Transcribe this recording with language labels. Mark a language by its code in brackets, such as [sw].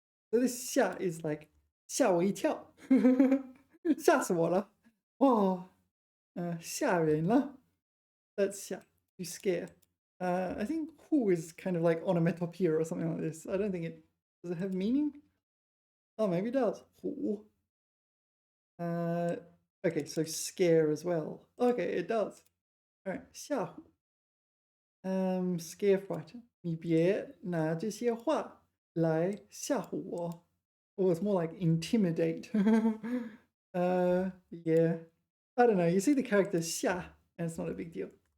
[zh] So this 吓 is like 吓我一跳，吓死我了，哦，吓人了。 [en] That's 吓 to scare. I think who is kind of like onomatopoeia or something like this. I don't think it does it have meaning? Oh, maybe it does. Who? Okay, so scare as well. Okay, it does. All right, 吓唬 scare frighten. [zh] 你别拿这些话来吓唬我. [en] Or it's more like intimidate. Yeah. I don't know. You see the character 吓 and it's not a big deal.